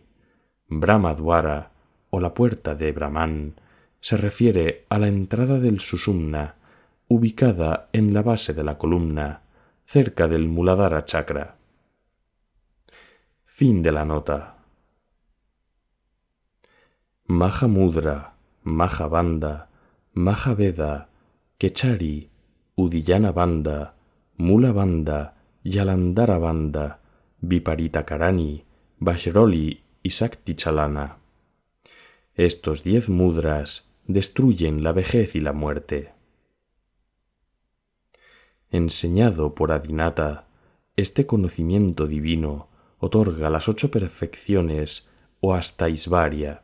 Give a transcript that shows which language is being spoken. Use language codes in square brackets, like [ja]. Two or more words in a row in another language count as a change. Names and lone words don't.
[es] Brahmadwara, o la puerta de Brahman, se refiere a la entrada del Susumna, ubicada en la base de la columna, cerca del Muladhara Chakra. Fin de la nota. Mahamudra, Mahabandha, Mahaveda, Kechari, Udiyana Bandha, Mula Bandha, Jalandhara Bandha, Viparitakarani, Vajroli y Sakti Chalana. Estos 10 mudras destruyen la vejez y la muerte. Enseñado por Adinata, este conocimiento divino otorga las 8 perfecciones o Astaisvarya.